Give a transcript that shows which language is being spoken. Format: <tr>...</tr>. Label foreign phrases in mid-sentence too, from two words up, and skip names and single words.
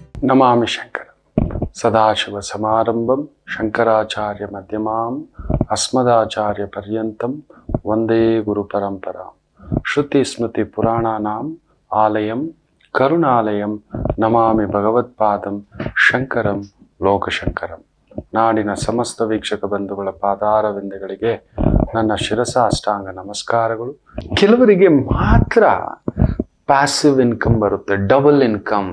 <sa>ನಮಾಮಿ ಶಂಕರ ಸದಾಶಿವ ಸಮಾರಂಭಂ ಶಂಕರಾಚಾರ್ಯ ಮಧ್ಯಮಾಂ ಅಸ್ಮದಾಚಾರ್ಯ ಪರ್ಯಂತಂ ವಂದೇ ಗುರು ಪರಂಪರಾ. ಶ್ರುತಿ ಸ್ಮೃತಿ ಪುರಾಣಾನಾಂ ಆಲಯಂ ಕರುಣಾಲಯಂ ನಮಾಮಿ ಭಗವತ್ಪಾದಂ ಶಂಕರಂ ಲೋಕಶಂಕರಂ.</sa> <kn>ನಾಡಿನ ಸಮಸ್ತ ವೀಕ್ಷಕ ಬಂಧುಗಳ ಪಾದಾರವಿಂದಗಳಿಗೆ ನನ್ನ ಶಿರಸ ಅಷ್ಟಾಂಗ ನಮಸ್ಕಾರಗಳು. ಕೆಲವರಿಗೆ ಮಾತ್ರ</kn> <en>passive income</en> <kn>ಬರುತ್ತೆ,</kn> <en>double income.</en>